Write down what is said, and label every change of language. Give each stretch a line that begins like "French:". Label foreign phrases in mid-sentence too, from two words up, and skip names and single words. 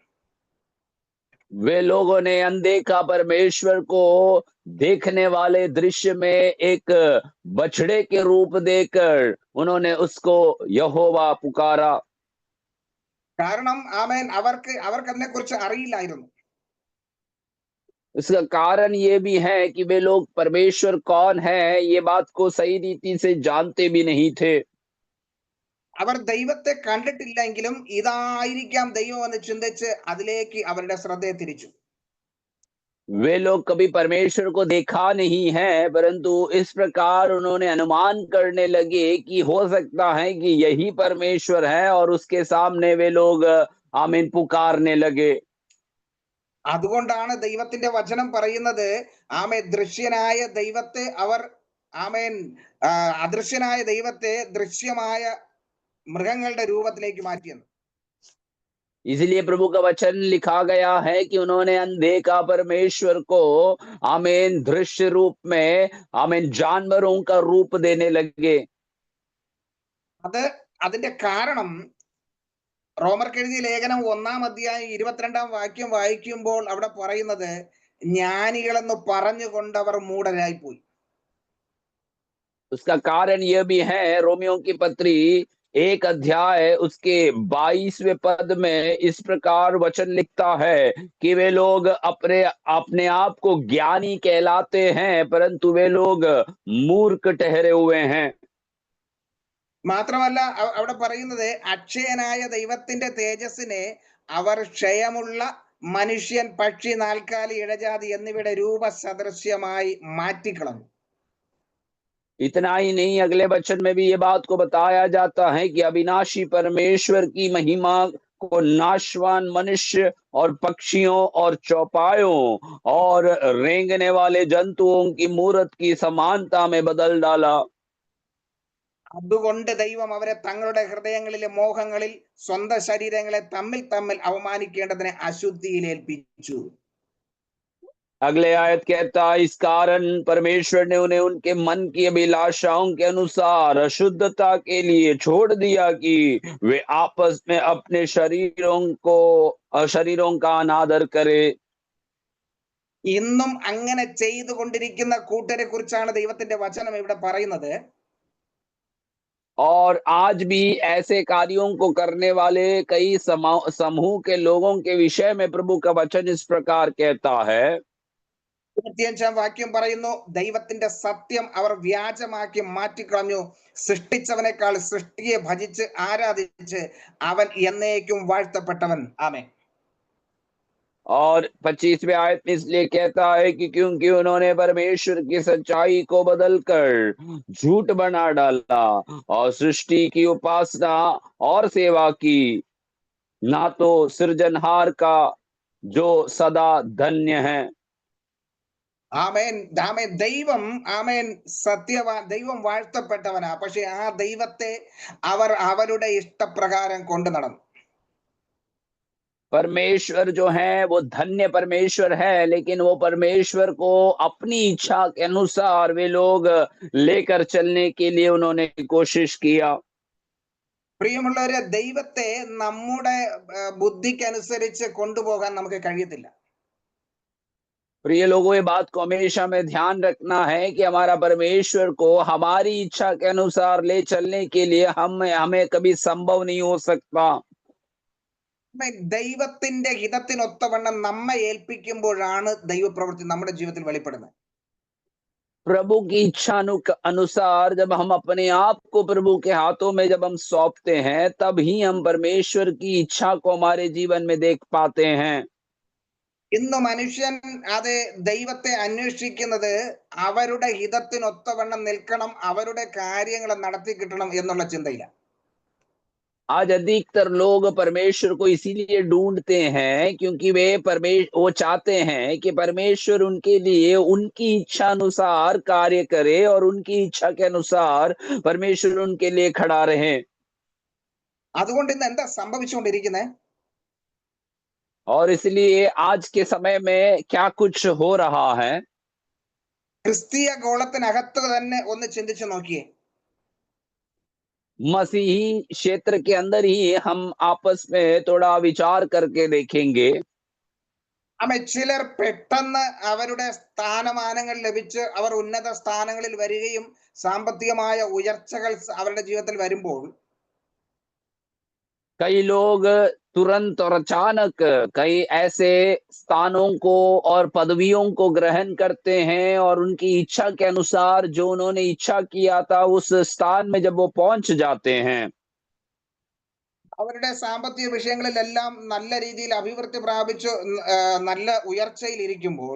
Hindi: वे लोगों ने अनदेखा परमेश्वर को देखने वाले दृश्य में एक बछड़े के रूप देकर उन्होंने उसको यहोवा पुकारा।
Malayalam: കാരണം ആമേൻ, അവർക്ക് അതിനെക്കുറിച്ച് അറിയില്ലായിരുന്നു.
Hindi: इसका कारण ये भी है कि वे लोग परमेश्वर कौन है ये बात को सही रीति से जानते भी नहीं थे।
Malayalam: അവർ ദൈവത്തെ കണ്ടിട്ടില്ലെങ്കിലും ഇതായിരിക്കാം ദൈവം എന്ന് ചിന്തിച്ച് അതിലേക്ക് അവരുടെ ശ്രദ്ധയെ തിരിച്ചു.
Hindi: वे लोग कभी परमेश्वर को देखा नहीं है, परंतु इस प्रकार उन्होंने अनुमान करने लगे कि हो सकता है कि यही परमेश्वर है और उसके सामने वे लोग आमीन पुकारने लगे।
Malayalam: അതുകൊണ്ടാണ് ദൈവത്തിന്റെ വചനം പറയുന്നത്, ആമേൻ, ദൃശ്യനായ ദൈവത്തെ അവർ ആമേൻ അദൃശ്യനായ ദൈവത്തെ ദൃശ്യമായ മൃഗങ്ങളുടെ രൂപത്തിലേക്ക് മാറ്റിയെന്ന്.
Hindi: इसलिए प्रभु का वचन लिखा गया है कि उन्होंने अनदेखा परमेश्वर को आमीन दृश्य रूप में आमीन जानवरों का रूप देने लगे।
Malayalam: അതിന്റെ കാരണം റോമർക്ക് എഴുതിയ ലേഖനം 1-ാം അധ്യായം 22-ാം വാക്യം വായിക്കുമ്പോൾ അവിടെ പറയുന്നത്, ജ്ഞാനികളെന്ന് പറഞ്ഞുകൊണ്ട് അവർ മൂഢരായി പോയി.
Hindi: उसका कारण यह भी है, रोमियो की पत्री 1 अध्याय उसके 22वें पद में इस प्रकार वचन लिखता है कि वे लोग अपने आप को ज्ञानी कहलाते हैं, परंतु वे लोग मूर्ख ठहरे हुए हैं।
Malayalam: മാത്രമല്ല അവിടെ പറയുന്നത്, അക്ഷയനായ ദൈവത്തിന്റെ തേജസ്സിനെ അവർ ക്ഷയമുള്ള മനുഷ്യൻ, പക്ഷി, നാൽക്കാലി, ഇഴജാതി എന്നിവയുടെ രൂപസദൃശ്യമായി മാറ്റിക്കളഞ്ഞു.
Hindi: इतना ही नहीं, अगले वचन में भी ये बात को बताया जाता है कि अविनाशी परमेश्वर की महिमा को नाशवान मनुष्य और पक्षियों और चौपायों और रेंगने वाले जंतुओं की मूर्त की समानता में बदल डाला।
Malayalam: അതുകൊണ്ട് ദൈവം അവരെ തങ്ങളുടെ ഹൃദയങ്ങളിലെ മോഹങ്ങളിൽ സ്വന്തം ശരീരങ്ങളെ തമ്മിൽ തമ്മിൽ അവമാനിക്കേണ്ടതിനെ അശുദ്ധിയിൽ ഏൽപ്പിച്ചു.
Hindi: अगले आयत कहता है, इस कारण परमेश्वर ने उन्हें उनके मन की अभिलाषाओं के अनुसार अशुद्धता के लिए छोड़ दिया कि वे आपस में अपने शरीरों का अनादर करे।
Malayalam: ഇന്നും അങ്ങനെ ചെയ്തുകൊണ്ടിരിക്കുന്ന കൂട്ടരെ കുറിച്ചാണ് ദൈവത്തിന്റെ വചനം ഇവിടെ പറയുന്നത്.
Hindi: और आज भी ऐसे कार्यों को करने वाले कई समूह के लोगों के विषय में प्रभु का वचन इस प्रकार कहता है,
Malayalam: 25 വാക്യം പറയുന്നു, ദൈവത്തിന്റെ സത്യം അവർ വ്യാജമാക്കി മാറ്റിക്കളഞ്ഞു. സൃഷ്ടിച്ചവനേക്കാൾ സൃഷ്ടിയെ ഭജിച്ച് ആരാധിച്ച് അവൻ എന്നേക്കും വാഴ്ത്തപ്പെട്ടവൻ. ആമേൻ.
Hindi: और 25वें आयत में इसलिए कहता है कि क्योंकि उन्होंने परमेश्वर की सच्चाई को बदलकर झूठ बना डाला और सृष्टि की उपासना और सेवा की, ना तो सृजनहार का जो सदा धन्य है।
Malayalam: ആമേൻ. ആമേൻ. ദൈവം ആമേൻ ദൈവം വാഴ്ത്തപ്പെട്ടവനാ. പക്ഷെ ആ ദൈവത്തെ അവർ അവരുടെ ഇഷ്ടപ്രകാരം കൊണ്ടു നടന്നു.
Hindi: परमेश्वर जो है वो धन्य परमेश्वर है, लेकिन वो परमेश्वर को अपनी इच्छा के अनुसार वे लोग लेकर चलने के लिए उन्होंने कोशिश किया।
Malayalam: പ്രിയമുള്ളവരെ, ദൈവത്തെ നമ്മുടെ ബുദ്ധിക്കനുസരിച്ച് കൊണ്ടുപോകാൻ നമുക്ക് കഴിയത്തില്ല.
Hindi: प्रिय लोगों, ये बात को हमेशा में ध्यान रखना है कि हमारा परमेश्वर को हमारी इच्छा के अनुसार ले चलने के लिए हमें कभी संभव नहीं हो सकता।
Malayalam: ദൈവത്തിന്റെ ഹിതത്തിനൊത്തവണ്ണം നമ്മെ ഏൽപ്പിക്കുമ്പോഴാണ് ദൈവപ്രവൃത്തി നമ്മുടെ ജീവിതത്തിൽ വെളിപ്പെടുന്നത്.
Hindi: प्रभु की इच्छा अनुसार जब हम अपने आप को प्रभु के हाथों में जब हम सौंपते हैं, तब ही हम परमेश्वर की इच्छा को हमारे जीवन में देख पाते हैं।
Malayalam: ഇന്ന് മനുഷ്യൻ അത് ദൈവത്തെ അന്വേഷിക്കുന്നത് അവരുടെ ഹിതത്തിനൊത്തവണ്ണം നിൽക്കണം, അവരുടെ കാര്യങ്ങൾ നടത്തി കിട്ടണം എന്നുള്ള ചിന്തയില്ല.
Hindi: आज अधिकतर लोग परमेश्वर को इसीलिए ढूंढते हैं क्योंकि वो चाहते हैं कि परमेश्वर उनके लिए उनकी इच्छा अनुसार कार्य करे और उनकी इच्छा के अनुसार परमेश्वर उनके लिए खड़ा रहे।
Malayalam: അതുകൊണ്ട് ഇന്ന് എന്താ സംഭവിച്ചുകൊണ്ടിരിക്കുന്നത്?
Hindi: और इसलिए आज के समय में क्या कुछ हो रहा है?
Malayalam: ക്രിസ്തീയ ഗോളത്തിനകത്ത് തന്നെ ഒന്ന് ചിന്തിച്ചു നോക്കിയേ.
Hindi: मसीही क्षेत्र के अंदर ही हम आपस में थोड़ा विचार करके देखेंगे।
Malayalam: ചിലർ പെട്ടെന്ന് അവരുടെ സ്ഥാനമാനങ്ങൾ ലഭിച്ച് അവർ ഉന്നത സ്ഥാനങ്ങളിൽ വരികയും സാമ്പത്തികമായ ഉയർച്ചകൾ അവരുടെ ജീവിതത്തിൽ വരുമ്പോൾ
Hindi: कई लोग तुरंत और अचानक कई ऐसे स्थानों को और पदवियों को ग्रहण करते हैं और उनकी इच्छा के अनुसार जो उन्होंने इच्छा किया था उस स्थान में जब वो पहुंच जाते हैं,
Malayalam: അവരുടെ സാമ്പത്തിക വിഷയങ്ങളിലെല്ലാം നല്ല രീതിയിൽ അഭിവൃദ്ധി പ്രാപിച്ചു നല്ല ഉയർച്ചയിൽ ഇരിക്കുമ്പോൾ